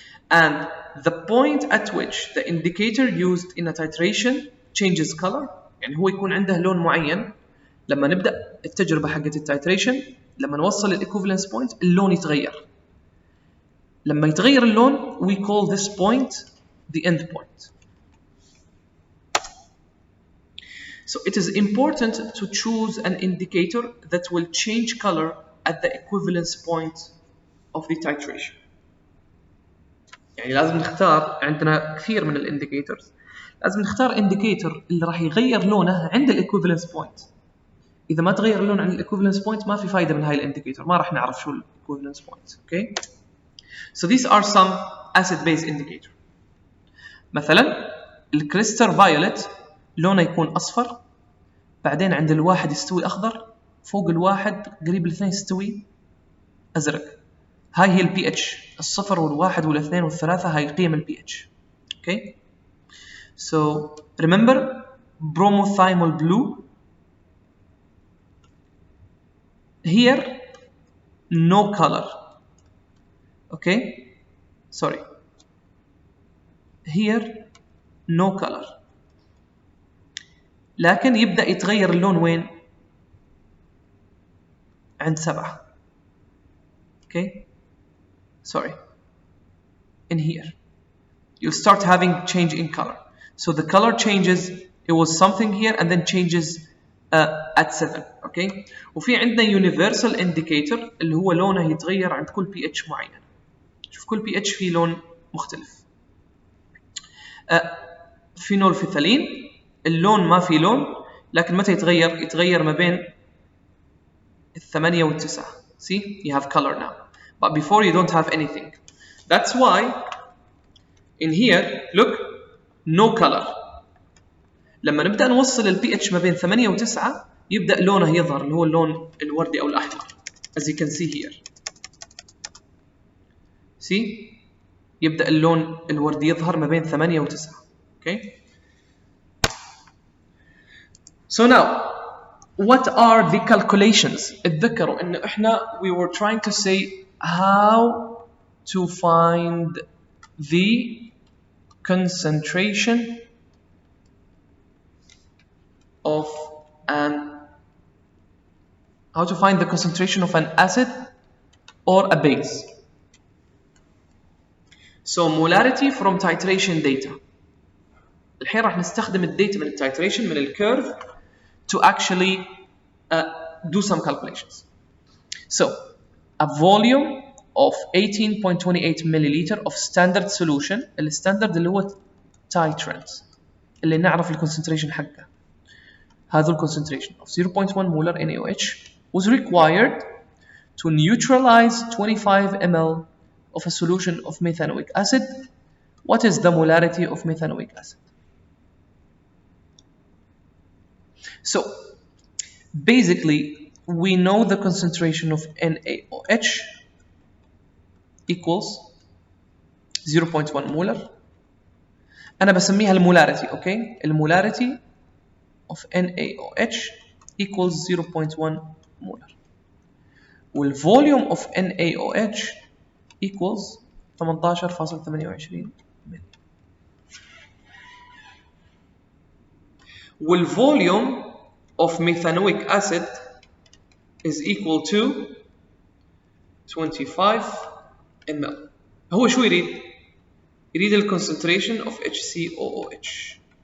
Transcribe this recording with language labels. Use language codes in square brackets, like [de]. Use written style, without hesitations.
[en] And the point at which the indicator used in a titration changes color [ar] يعني هو يكون عنده لون معين. لما نبدأ التجربة حقت التايتريشن لما نوصل الايكوفالنس بوينت اللون يتغير. لما يتغير اللون [en] we call this point the end point. So it is important to choose an indicator that will change color at the equivalence point of the titration. [ar] يعني لازم نختار عندنا كثير من الانديكيتورز. لازم نختار انديكيتور اللي راح يغير لونه عند الايكوفالنس بوينت. اذا ما تغير اللون عند الايكوفالنس بوينت ما في فايده من هاي الانديكيتور، ما راح نعرف شو الايكوفالنس بوينت. اوكي. [en] So these are some acid base indicator. [ar] مثلا الكريستال فايولت لونه يكون اصفر، بعدين عند الواحد يستوي اخضر، فوق الواحد قريب الاثنين يستوي ازرق. هاي هي البي اتش، الصفر والواحد والاثنين والثلاثه هاي قيم البي اتش. [en] Okay. So remember bromothymol blue here no color. Okay, sorry, here no color [ar] لكن يبدأ يتغير اللون وين؟ عند 7. [en] Okay, sorry, in here you'll start having change in color. So the color changes, it was something here and then changes at 7. Okay. [ar] وفي عندنا universal indicator اللي هو لونه يتغير عند كل pH معين. شوف كل pH فيه لون مختلف. فينول فيثالين اللون ما في لون لكن متى يتغير؟ يتغير ما بين 8 و 9. [en] See, you have color now, but before you don't have anything. That's why in here look no color. [ar] لما نبدأ نوصل ال pH ما بين 8 و 9 يبدأ لونه يظهر اللي هو اللون الوردي أو الأحمر. [en] As you can see here. [ar] See, يبدأ اللون الوردي يظهر ما بين 8 و 9. [en] Okay. So now, what are the calculations? [ar] اتذكروا إن إحنا [en] we were trying to say how to find the concentration of an acid or a base. So molarity from titration data. [ar] الحين راح نستخدم الداتا من التايتريشن من الكيرف [en] to actually do some calculations. So a volume of 18.28 milliliter of standard solution. [ar] الستاندرد اللي هو titrant اللي نعرف الكونسنتريشن حقه. هذا الكونسنتريشن [en] of 0.1 molar NaOH was required to neutralize 25 ml of a solution of methanoic acid. What is the molarity of methanoic acid? So basically we know the concentration of NaOH equals 0.1 molar. [ar] أنا بسميها المولاريتي. [en] Okay, المولاريتي of NaOH equals 0.1 molar. والvolume of NaOH equals 18.28 مل. والvolume of methanoic acid is equal to 25 ml. [ar] هو شو يريد؟ يريد ال [en] concentration of HCOOH.